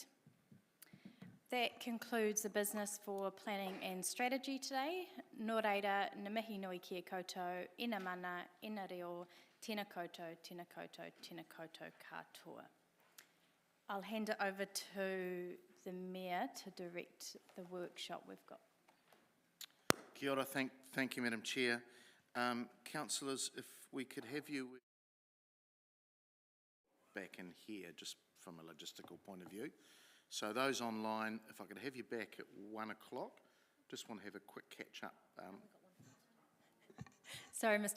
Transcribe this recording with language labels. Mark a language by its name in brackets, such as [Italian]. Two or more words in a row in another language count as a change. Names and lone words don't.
[English] That concludes the business for planning and strategy today. [Māori] Nō reira, na mihi nui kia koutou, ina mana, ina reo, tēnā koutou, tēnā koutou, tēnā koutou katoa. [English] I'll hand it over to the Mayor to direct the workshop we've got. [Māori] Kia ora, [English] thank you, Madam Chair. Councillors, if we could have you back in here, just from a logistical point of view. So those online, if I could have you back at 1 o'clock, just want to have a quick catch up. Sorry, Mr.